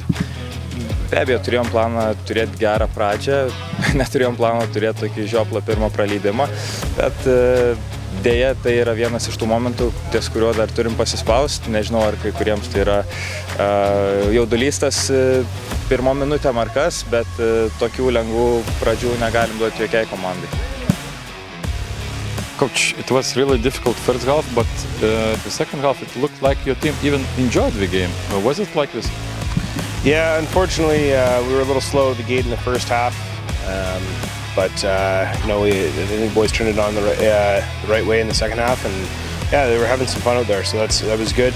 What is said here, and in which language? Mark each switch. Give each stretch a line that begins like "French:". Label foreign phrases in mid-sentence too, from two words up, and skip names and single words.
Lithuanian: Be abejo, turėjom planą turėti gerą pradžią, neturėjom planą turėti tokį žioplą pirmą praleidimą, bet dėja tai yra vienas iš tų momentų, ties kuriuo dar turim pasispausti. Nežinau, ar kai kuriems tai yra jaudulys tas pirmo minutę ar kas, bet tokių lengvų pradžių negalim duoti jokiai komandai.
English: Coach, it was really difficult first half, but the second half it looked like your team even enjoyed the game. Was it like this? Yeah, unfortunately, we were a little slow at the gate in the first half, but I think the boys turned it on the right way in the second half, and yeah, they were having some fun out there, so that was good.